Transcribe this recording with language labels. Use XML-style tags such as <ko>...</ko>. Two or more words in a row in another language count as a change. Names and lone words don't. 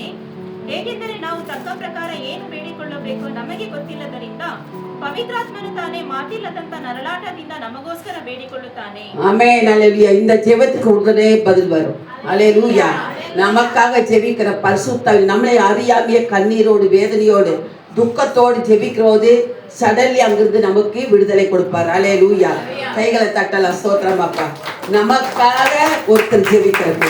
<kn>ಹೇಗೆಂದರೆ ನಾವು ತಕ್ಕ ಪ್ರಕಾರ ಏನು ಬೇಡಿಕೊಳ್ಳಬೇಕು ನಮಗೆ ಗೊತ್ತಿಲ್ಲದರಿಂದ ಪವಿತ್ರಾತ್ಮನು ತಾನೇ ಮಾತಿಲ್ಲದಂತ ನರಳಾಟದಿಂದ ನಮಗೋಸ್ಕರ ಬೇಡಿಕೊಳ್ಳುತ್ತಾನೆ.</kn> <ta>ஆமென், அல்லேலூயா. இந்த ஜெபத்துக்கு உடனே பதில் வரும். அல்லேலூயா. நமக்காக ஜெபிக்கிற பரிசுத்த, நம்மளை அறியாமைய கண்ணீரோடு, வேதனையோடு, துக்கத்தோடு ஜெபிக்கிறோது சடன்லி அங்கிருந்து நமக்கு விடுதலை கொடுப்பார். அல்லேலூயா. கைகளை தட்டலாம். ஸ்தோத்திரம் அப்பா. நமக்காக ஒருத்தர் ஜெபிக்கிறது.</ta>